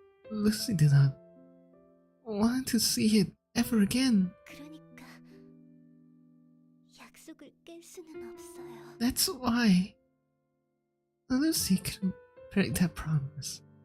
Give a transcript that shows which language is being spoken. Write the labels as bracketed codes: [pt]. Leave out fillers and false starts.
[en] Lucy did not want to see it ever again. [ko] 그러니까 약속을 깰 수는 없어요. [en] That's why Lucy couldn't break that promise.